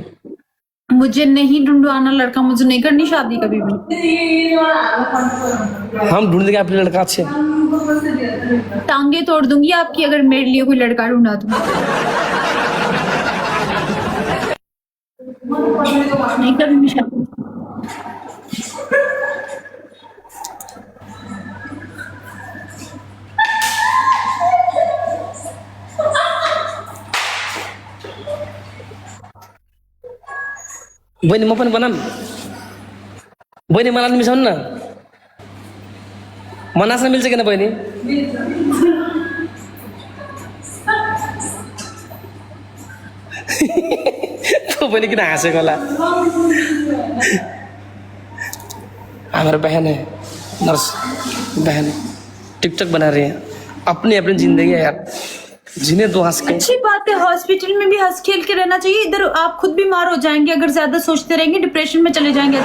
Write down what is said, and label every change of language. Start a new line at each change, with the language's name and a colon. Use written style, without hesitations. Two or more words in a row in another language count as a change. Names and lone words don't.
Hindi: मुझे नहीं ढूंढवाना लड़का, मुझे नहीं करनी शादी कभी भी। हम ढूंढ देंगे आपके लिए लड़का अच्छे। टांगे तोड़ दूंगी आपकी अगर मेरे लिए कोई लड़का ढूंढा तो। नहीं करूंगी शादी।
Nepali: बहिनी म पनि बनाऊँ? बहिनी मलाई पनि मिसाउनु न। म नाच्न मिल्छ किन बहिनी? बहिनी किन हाँसेको होला?
Hindi: हमारे बहन है, नर्स बहन, टिकटॉक बना रही है। अपनी अपनी जिंदगी है यार, जीने दो हंस के। अच्छी बात है, हॉस्पिटल में भी हंस खेल के रहना चाहिए। इधर आप खुद बीमार हो जाएंगे अगर ज्यादा सोचते रहेंगे, डिप्रेशन में चले जाएंगे।